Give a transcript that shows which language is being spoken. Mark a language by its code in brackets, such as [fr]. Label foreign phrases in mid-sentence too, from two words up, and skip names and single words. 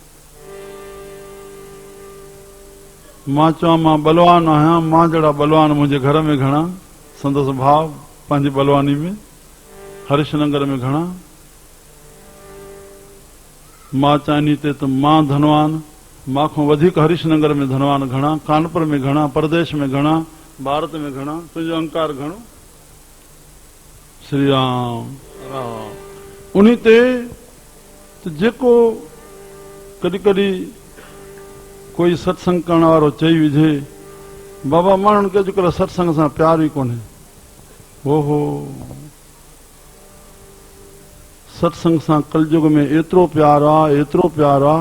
[sd] मां चवां मां बलवान आहियां, मां जहिड़ा बलवान मुंहिंजे घर में घणा, संदसि भाव पंहिंजी बलवानी में हरीशनगर में घणा। मां चाहींदी ते त मां धनवान, मां खां वधीक हरीशनगर में धनवान घणा, कानपुर में घणा, प्रदेश में घणा, भारत में घणा। तुंहिंजो अहंकार घणो? श्री राम राम। उन्ही ते त जेको कॾहिं कॾहिं कोई सत्संग करण वारो चई विझे बाबा माण्हुनि खे अॼुकल्ह सत्संग सां प्यार ई कोन्हे। ओहो सत्संग सां कलयुग में एतिरो प्यार आहे, एतिरो प्यार आहे।